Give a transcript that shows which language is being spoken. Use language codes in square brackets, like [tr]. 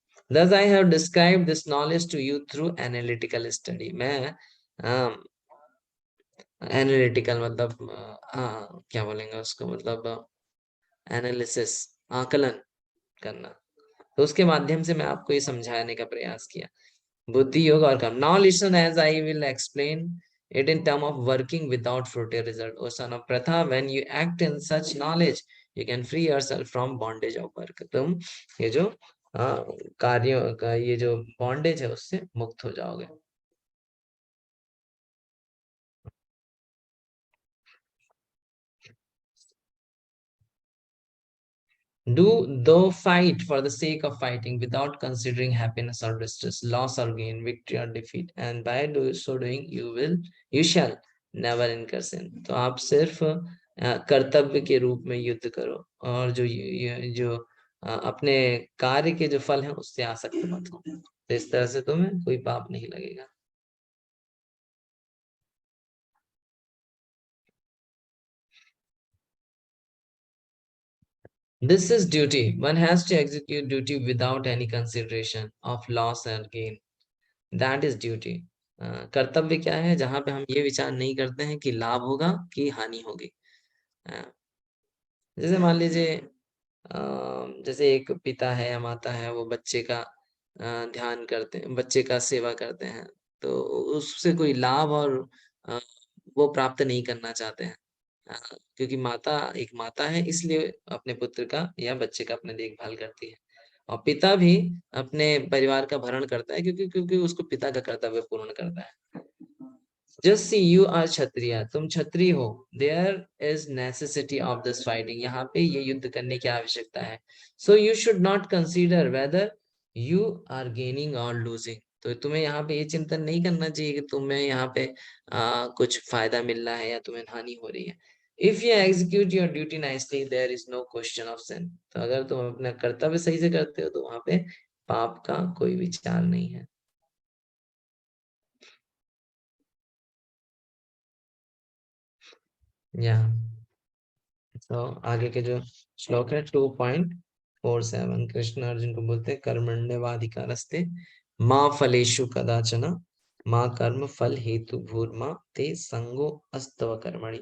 [en] Thus I have described this knowledge to you through analytical study. [hi] मैं analytical मतलब क्या बोलेंगे उसको, मतलब एनालिसिस, आकलन करना, तो उसके माध्यम से मैं आपको ये समझाने का प्रयास किया। बुद्धि योग और कर्म। [en] Now listen as I will explain it in term of working without fruitive result. O son of Pratha, when you act in such knowledge, you can free yourself from bondage of work. [hi] तुम ये जो कार्यों का ये जो bondage है उससे मुक्त हो जाओगे। [en] Do though fight for the sake of fighting without considering happiness or distress, loss or gain, victory or defeat, and by so doing you shall never incur sin. [hi] तो आप सिर्फ कर्तव्य के रूप में युद्ध करो और जो अपने कार्य के जो फल हैं उससे आसक्त मत हो, तो इस तरह से तुम्हें कोई पाप नहीं लगेगा। [en] This is duty. One has to execute duty without any consideration of loss and gain. That is duty. [hi] कर्तव्य क्या है, जहां पे हम ये विचार नहीं करते हैं कि लाभ होगा कि हानि होगी। जैसे मान लीजिए जैसे एक पिता है या माता है, वो बच्चे का ध्यान करते हैं, बच्चे का सेवा करते हैं, तो उससे कोई लाभ और वो प्राप्त नहीं करना चाहते हैं, क्योंकि माता एक माता है, इसलिए अपने पुत्र का या बच्चे का अपने देखभाल करती है। और पिता भी अपने परिवार का भरण करता है, क्योंकि क्योंकि उसको पिता का कर्तव्य पूर्ण करता है। [en] Just see, you are Kshatriya, [hi] तुम क्षत्रिय हो। [en] There is necessity of this fighting. [hi] यहाँ पे ये युद्ध करने की आवश्यकता है। [en] So you should not consider whether you are gaining or losing. [hi] तो तुम्हें यहाँ पे ये चिंतन नहीं करना चाहिए कि तुम्हें यहाँ पे कुछ फायदा मिल रहा है या तुम्हें हानि हो रही है। [en] If you execute your duty nicely, there is no question of sin. [hi] तो अगर तुम अपना कर्तव्य सही से करते हो तो वहां पे पाप का कोई विचार नहीं है। तो आगे के जो श्लोक है 2.47, कृष्ण अर्जुन को बोलते हैं [sa] कर्मण्यवाधिकारस्ते माँ फलेषु कदाचन माँ कर्म फल हेतु भूर्मा ते संगो अस्तव कर्मणि।